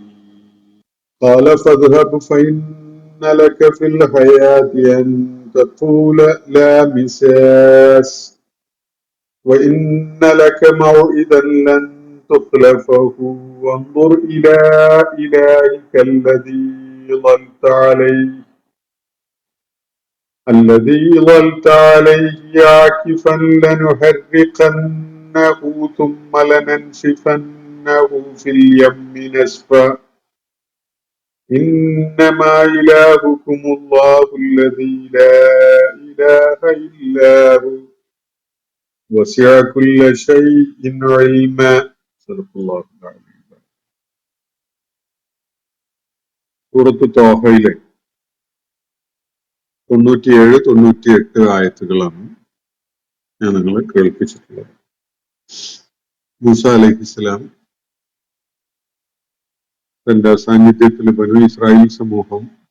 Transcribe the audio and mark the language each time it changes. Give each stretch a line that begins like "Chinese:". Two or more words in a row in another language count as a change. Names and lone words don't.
Arabic: قال فاذهب فإن لك في الحياة أن تقول لا مساس وإن لك موعدا لن تخلفه وانظر إلى إلهك الذي ظلت عليه عاكفا لنحرقنه ثم لننسفنه في اليم نسفا إنما إلهكم الله الذي لا إله إلا هو وسع كل شيء علما. صدق الله العظيم.
Malayalam: സൂറത്ത് ത്വാഹയിലെ 97-98 ആയത്തുകളാണ് ഞാൻ നിങ്ങളെ കേൾപ്പിച്ചിട്ടുള്ളത്. മൂസ
Arabic: عليه السلام
Malayalam: തന്റെ സാന്നിധ്യത്തിൽ ബനൂ ഇസ്രായേൽ സമൂഹം